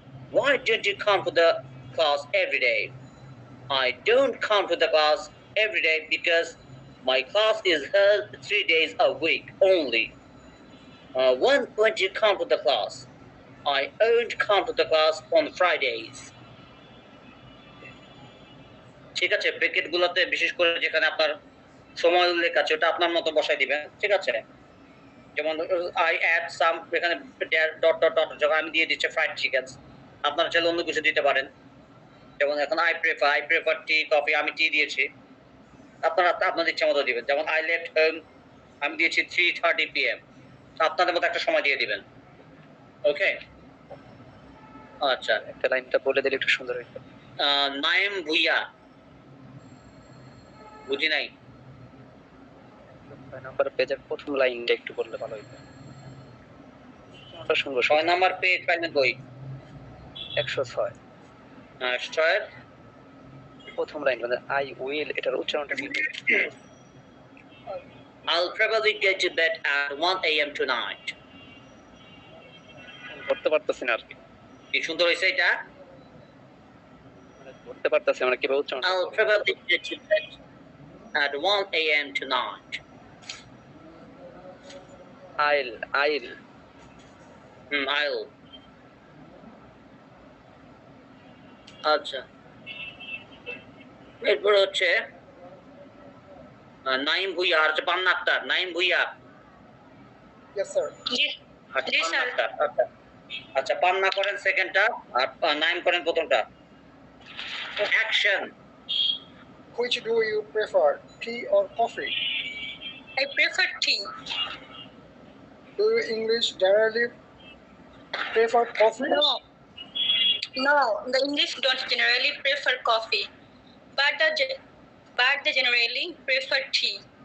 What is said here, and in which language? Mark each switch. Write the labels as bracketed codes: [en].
[en] Why don't you come to the class every day? I don't come to the class every day because my class is held 3 days a week only. When won't you come to the class? I won't come to the class on Fridays. [bn] ঠিক আছে, bracket গুলোতে বিশেষ করে যেখানে আপনার সময় উল্লেখ আছে ওটা আপনার মতো বসাই দিবেন, ঠিক আছে? যেমন [en] I add some, [bn] এখানে ডট ডট ডট যখন আমি দিয়ে দিচ্ছি ফ্রাইড চিকেন, আপনারা চাইলে অন্য কিছু দিতে পারেন। যেমন এখন [en] I prefer tea coffee, [bn] আমি টি দিয়েছি, আপনারা আপনাদের ইচ্ছা মতো দিবেন। যেমন [en] I left home, [bn] আমি দিয়েছি 3:30 p.m. আপনাদের মতো একটা সময় দিয়ে দিবেন। ওকে, আচ্ছা, একটা লাইনটা বলে দিলে একটু সুন্দর হইতো। নাইম ভুইয়া, বুঝি নাই। 6 নাম্বার পেজের প্রথম লাইনটা একটু বললে ভালো হইতো। আমরা শুনবো। 6 নাম্বার পেজ পাইলেন বই 106। [en] straight [bn] প্রথম লাইন মানে [en] I will, [bn] এটার উচ্চারণটা ঠিক। [en] I'll probably go to bed at 1 a.m. tonight. [bn] করতে পারতেছি না আর কি। কি সুন্দর হয়েছে এটা। মানে করতে পারতেছি আমরা কিভাবে উচ্চারণ করব। [en] I'll probably go to bed at 1 a.m. tonight. I'll I'll. [bn] আচ্ছা, এরপর হচ্ছে নাইম ভুইয়া আর পান্না আক্তার। Naim Bhuiyan, [en] Yes, sir. [bn] জি স্যার। আচ্ছা, পান্না করেন সেকেন্ডটা আর নাইম করেন প্রথমটা। [en] Action. Which do you prefer, tea or coffee? I prefer tea. Do you English generally prefer coffee? No, the English don't generally prefer coffee. but they generally prefer tea.